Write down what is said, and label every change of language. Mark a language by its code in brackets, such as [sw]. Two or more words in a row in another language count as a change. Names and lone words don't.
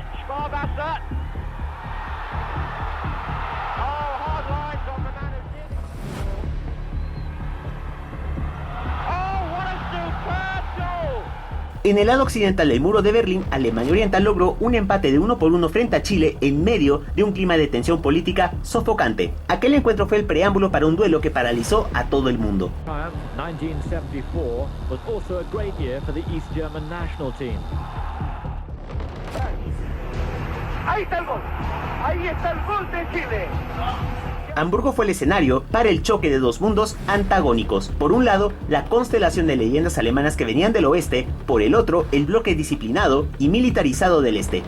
[es] En el lado occidental del muro de Berlín, Alemania Oriental logró un empate de 1-1 frente a Chile en medio de un clima de tensión política sofocante. Aquel encuentro fue el preámbulo para un duelo que paralizó a todo el mundo. [en] 1974 was also a great year for the East German national team. [es] Ahí está el gol. Ahí está el gol de Chile. Hamburgo fue el escenario para el choque de dos mundos antagónicos. Por un lado, la constelación de leyendas alemanas que venían del oeste, por el otro, el bloque disciplinado y militarizado del este.